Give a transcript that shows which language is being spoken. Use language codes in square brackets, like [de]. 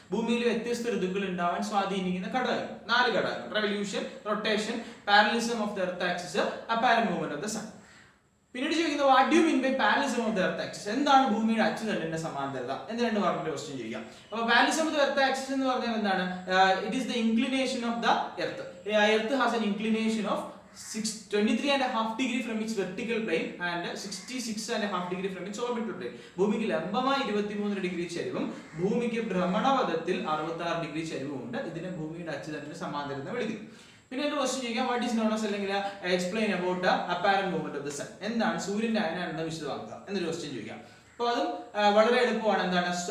[ml] ഭൂമിയിൽ വ്യത്യസ്ത ഋതുക്കൾ ഉണ്ടാവാൻ സ്വാധീനിക്കുന്ന ഘടകങ്ങൾ, 4 ഘടകങ്ങൾ: revolution, rotation, parallelism of the earth axis, apparent movement of the sun. പിന്നീട് ചോദിക്കുന്നത്, [en] What do mean by parallelism of the earth axis? [ml] എന്താണ് ഭൂമിയുടെ അച്ചുതണ്ടിന്റെ സമാന്തരത എന്ന് 2 മാർക്കിന്റെ ക്വസ്റ്റ്യൻ ചോദിക്കാം. അപ്പോൾ parallelism of the earth axis എന്ന് പറഞ്ഞാൽ എന്താണ്? [en] It is the inclination of the earth. Earth has an inclination of 23.5 degree from its vertical plane and 66.5 degree from its orbital plane. [ml] ഭൂമിക്ക് ലംബമായി 23 ഡിഗ്രി ചരിവും ഭൂമിക്ക് ഭ്രമണപഥത്തിൽ 66 ഡിഗ്രി ചരിവും ഉണ്ട്. ഇതിനെ ഭൂമിയുടെ അച്ചുതണ്ടിന്റെ സമാന്തരം എന്ന് വിളിക്കുന്നു. പിന്നെ ഒരു ക്വസ്റ്റ്യൻ ചോദിക്കാം, [en] What is known as അല്ലെങ്കിൽ explain about the apparent movement of the sun. [ml] എന്താണ് സൂര്യന്റെ അയനാന്തം വിശദമാക്കുക എന്നൊരു ക്വസ്റ്റ്യൻ ചോദിക്കാം. അപ്പോൾ അതും വളരെ എളുപ്പമാണ്. എന്താണ്?